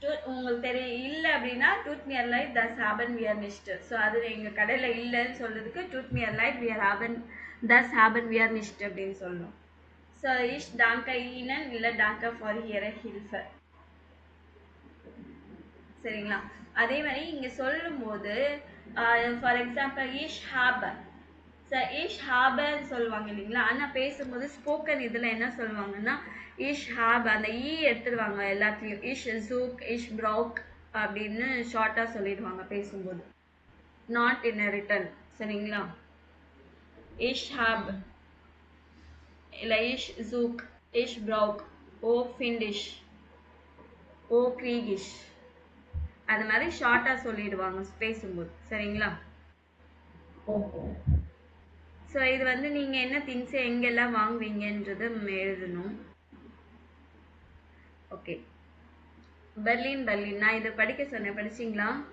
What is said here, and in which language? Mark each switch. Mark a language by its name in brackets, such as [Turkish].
[Tamil] உங்களுக்கு தெரியும் இல்லை அப்படின்னா [German] tut mir leid, das haben wir nicht. [Tamil] So அது எங்கள் கடையில் இல்லைன்னு சொல்றதுக்கு [German] tut mir leid, das haben wir nicht [Tamil] அப்படின்னு சொல்லணும். [German] ஸோ ich danke Ihnen, இல்லை danke for Ihre Hilfe. [Tamil] சரிங்களா? அதே மாதிரி இங்கே சொல்லும் போது for example [German] ich habe, ich habe [Tamil] சொல்லுவாங்க இல்லைங்களா? ஆனால் பேசும்போது ஸ்போக்கன் இதில் என்ன சொல்லுவாங்கன்னா [German] ich habe [Tamil] அந்த எடுத்துடுவாங்க எல்லாத்துலேயும். [German] ich suche, ich brauche [Tamil] அப்படின்னு ஷார்ட்டாக சொல்லிடுவாங்க பேசும்போது, நாட் இன் a written. சரிங்களா? [German] ich habe இல்லை ich suche, ich brauche, wo finde ich, wo kriege ich, [Tamil] அது மாதிரி ஷார்ட்டாக சொல்லிடுவாங்க பேசும்போது. சரிங்களா? ஸோ இது வந்து நீங்கள் என்ன திங்ஸ் எங்கெல்லாம் வாங்குவீங்கன்றது எழுதணும். ஓகே. பெர்லின், நான் இதை படிக்க சொன்னேன், படிச்சிங்களா?